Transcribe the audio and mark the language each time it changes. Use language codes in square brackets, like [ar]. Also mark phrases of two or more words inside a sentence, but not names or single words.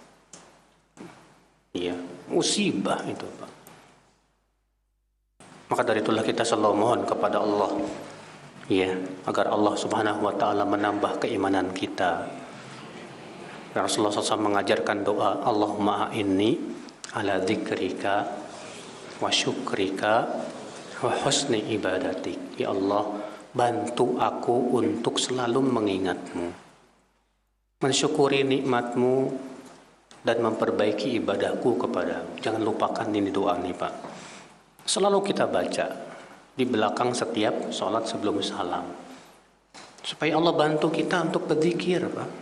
[id] Iya, musibah itu, Pak. Maka dari itulah kita selalu mohon kepada Allah, ya, agar Allah [ar] سبحانه وتعالى [id] menambah keimanan kita. Rasulullah SAW mengajarkan doa, [ar] اللهم أعني على ذكرك وشكرك وحسن عبادتك. [id] Ya Allah, bantu aku untuk selalu mengingatmu, mensyukuri nikmatmu, dan memperbaiki ibadahku kepadamu. Jangan lupakan ini doa nih, Pak. Selalu kita baca di belakang setiap sholat sebelum salam, supaya Allah bantu kita untuk berzikir, Pak.